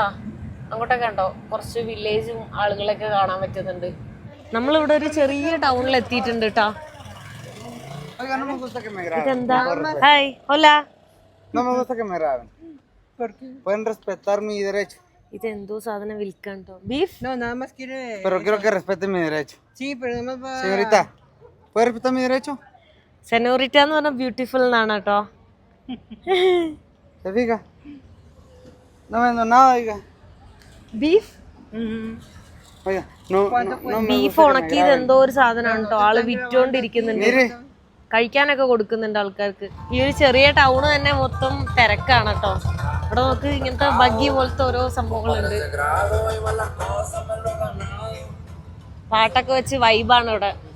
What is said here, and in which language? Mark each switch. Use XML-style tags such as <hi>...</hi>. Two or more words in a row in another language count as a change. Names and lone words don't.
<ml>അങ്ങോട്ടൊക്കെ കണ്ടോ, കുറച്ച് വില്ലേജും ആളുകളൊക്കെ കാണാൻ പറ്റുന്നുണ്ട്. നമ്മളിവിടെ ഒരു ചെറിയ ടൗണിൽ എത്തിയിട്ടുണ്ട് കേട്ടോ. ഇതെന്താ? ഹായ്, ഹോലാ. ഇതെന്തോ സാധനം വിൽക്കാണ്ടോ? ബീഫ്?</ml> <es>No, nada más quiere. Pero quiero que respeten mi derecho. Sí, pero nada más va. Señorita, ¿puede respetar mi derecho?</es> <ml>സെനോറിറ്റ എന്ന് പറഞ്ഞാൽ ബ്യൂട്ടിഫുൾ എന്നാണ് കേട്ടോ.</ml> <es>¿Se fija? No vendo nada, oiga.</es> <ml>ബീഫ്?</ml> <es>Oiga, no me</es> <ml>ബീഫ് ഉണക്കിയത് എന്തോ ഒരു സാധനമാണ് കേട്ടോ. ആള് വിറ്റോണ്ടിരിക്കുന്നുണ്ട്, കഴിക്കാനൊക്കെ കൊടുക്കുന്നുണ്ട് ആൾക്കാർക്ക്. ഈ ഒരു ചെറിയ ടൗണ് തന്നെ മൊത്തം തിരക്കാണ് കേട്ടോ. ഇവിടെ നോക്ക്, ഇങ്ങനത്തെ ബഗ്ഗി പോലത്തെ ഓരോ സംഭവങ്ങളുണ്ട്. പാട്ടൊക്കെ വെച്ച് വൈബാണ് ഇവിടെ.</ml>